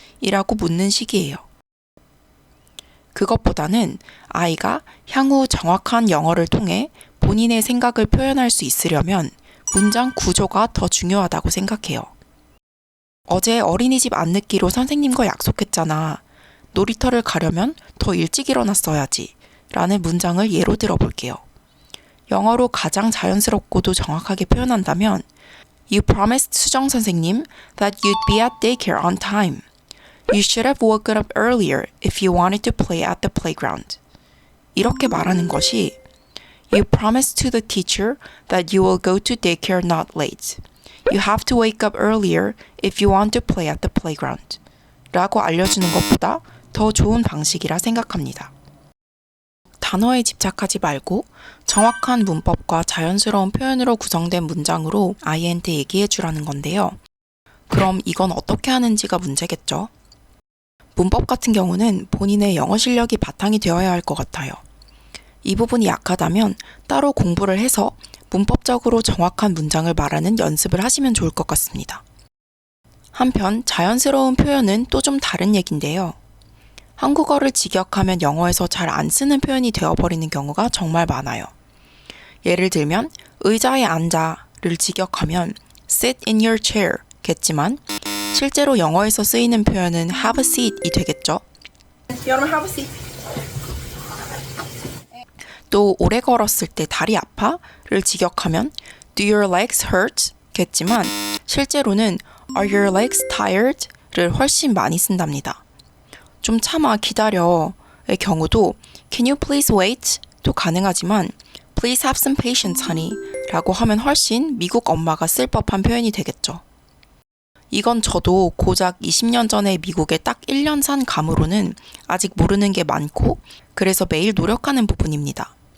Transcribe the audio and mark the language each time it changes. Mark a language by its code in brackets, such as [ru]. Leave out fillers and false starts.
[ko] 이라고 묻는 식이에요. 그것보다는 아이가 향후 정확한 영어를 통해 본인의 생각을 표현할 수 있으려면 문장 구조가 더 중요하다고 생각해요. 어제 어린이집 안 늦기로 선생님과 약속했잖아. 놀이터를 가려면 더 일찍 일어났어야지. 라는 문장을 예로 들어볼게요. 영어로 가장 자연스럽고도 정확하게 표현한다면 [en] You promised 수정 선생님 that you'd be at daycare on time. You should have woken up earlier if you wanted to play at the playground. [ko] 이렇게 말하는 것이 [en] You promised to the teacher that you will go to daycare not late. You have to wake up earlier if you want to play at the playground. [ko] 라고 알려주는 것보다 더 좋은 방식이라 생각합니다. 단어에 집착하지 말고 정확한 문법과 자연스러운 표현으로 구성된 문장으로 아이한테 얘기해 주라는 건데요. 그럼 이건 어떻게 하는지가 문제겠죠? 문법 같은 경우는 본인의 영어 실력이 바탕이 되어야 할 것 같아요. 이 부분이 약하다면 따로 공부를 해서 문법적으로 정확한 문장을 말하는 연습을 하시면 좋을 것 같습니다. 한편 자연스러운 표현은 또 좀 다른 얘기인데요. 한국어를 직역하면 영어에서 잘 안 쓰는 표현이 되어버리는 경우가 정말 많아요. 예를 들면 의자에 앉아를 직역하면 [en] sit in your chair [ko] 겠지만 실제로 영어에서 쓰이는 표현은 [en] have a seat [ko] 이 되겠죠. 여러분 [en] have a seat. [ko] 또 오래 걸었을 때 다리 아파?를 직역하면 [en] do your legs hurt? [ko] 겠지만 실제로는 [en] are your legs tired? [ko] 를 훨씬 많이 쓴답니다. 좀 참아 기다려의 경우도 [en] can you please wait? [ko] 도 가능하지만 [en] please have some patience honey [ko] 라고 하면 훨씬 미국 엄마가 쓸 법한 표현이 되겠죠. 이건 저도 고작 20년 전에 미국에 딱 1년 산 감으로는 아직 모르는 게 많고 그래서 매일 노력하는 부분입니다.